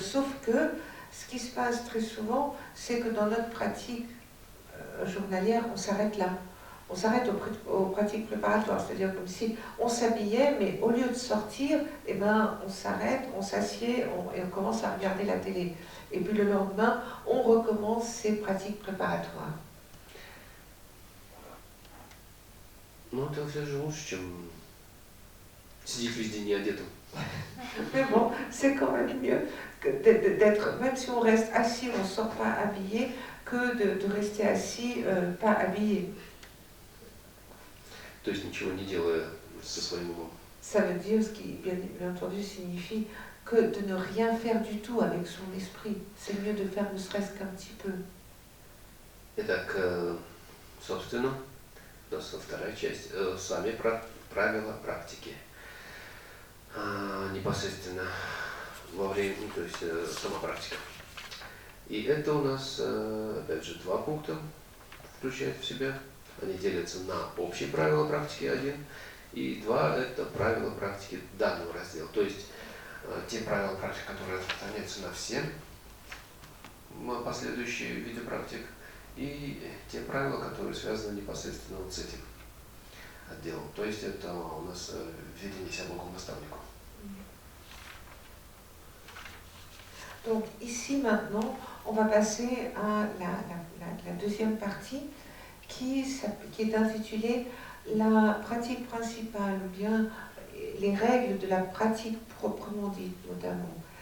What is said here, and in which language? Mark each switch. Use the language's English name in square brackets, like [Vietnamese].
[French] Sauf que ce qui se passe très souvent, c'est que dans notre pratique journalière, on s'arrête là. On s'arrête aux pratiques préparatoires, c'est-à-dire comme si on s'habillait, mais au lieu de sortir, eh ben, on s'arrête, on s'assied et on commence à regarder la télé. Et puis le lendemain, on recommence ces pratiques préparatoires. [Russian] Ну, это все же лучше, чем сидеть весь день не одетым. [French] Mais bon, c'est quand même mieux d'être, même si on reste assis, on ne sort pas habillé, que de rester assis, pas habillé. [Russian] То есть ничего не делая со своим умом. [French] Ça veut dire, ce qui bien entendu signifie que de ne rien faire du tout avec son esprit. C'est mieux de faire ne serait-ce qu'un petit peu. [Russian] Итак, собственно, вторая часть. Сами правила практики. Непосредственно во время, ну, то есть сама практика. И это у нас, опять же, 2 пункта включает в себя. Они делятся на общие правила практики 1, и 2 это правила практики данного раздела. То есть те правила практики, которые распространяются на все последующие виды практик, и те правила, которые связаны непосредственно вот с этим отделом. То есть это у нас введение себя Богу наставнику. [French] Donc ici maintenant, on va passer à la deuxième partie qui est intitulée la pratique principale, ou bien les règles de la pratique proprement dite notamment.